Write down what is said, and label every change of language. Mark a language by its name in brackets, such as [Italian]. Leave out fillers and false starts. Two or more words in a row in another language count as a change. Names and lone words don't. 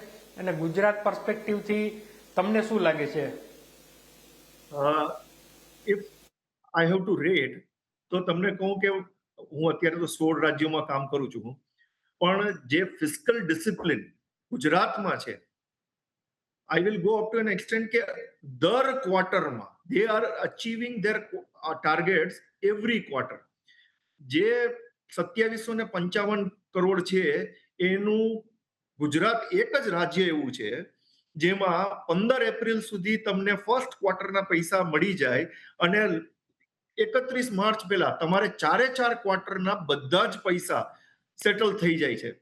[Gujarati] અને ગુજરાત પર્સપેક્ટિવથી તમને શું લાગે છે? [English] If I have to rate [Gujarati] તો તમને કહું કે હું અત્યારે તો 16 રાજ્યોમાં કામ કરું છું, પણ જે [English] fiscal discipline [Gujarati] ગુજરાતમાં છે, [English] I will go up to an extent [Gujarati] કે દર ક્વાર્ટરમાં [English] they are achieving their targets every quarter. [Gujarati] જે 2755 કરોડ છે એનું ગુજરાત એક જ રાજ્ય એવું છે જેમાં 15 એપ્રિલ સુધી તમને ફર્સ્ટ ક્વાર્ટરના પૈસા મળી જાય અને 31 માર્ચ પહેલા તમારે 4 ક્વાર્ટરના બધા જ પૈસા સેટલ થઈ જાય છે.